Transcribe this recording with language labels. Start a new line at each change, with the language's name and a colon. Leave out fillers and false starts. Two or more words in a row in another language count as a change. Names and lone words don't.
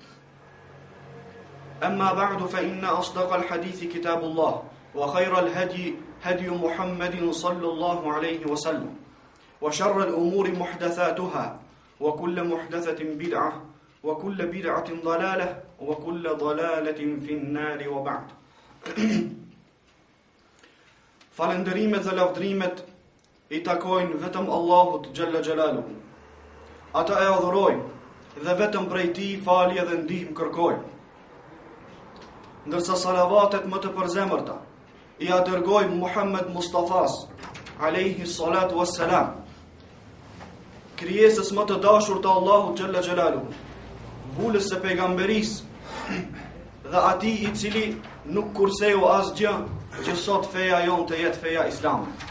Arabic: أما بعد فإن أصدق الحديث كتاب الله وخير الهدي هدي محمد صلى الله عليه وسلم وشر الأمور محدثاتها وكل محدثة بدعة وكل بدعة ضلالة وكل ضلالة في النار وبعد
Albanian: Falënderimet dhe lavdrimet I takojnë vetëm Allahut Gjalla Gjalaluhu. Ata e adhurojnë dhe vetëm prej Tij falje dhe ndihmë kërkojnë. Ndërsa salavatet më të përzemërta I dërgojmë Muhammed Mustafas
Arabic: عليه الصلاة والسلام,
Albanian: krijesës më të dashur të Allahut
Arabic: جل جلاله,
Albanian: vulës së pejgamberisë dhe atij I cili nuk kurseu asgjë që sot feja jon të jetë feja islame.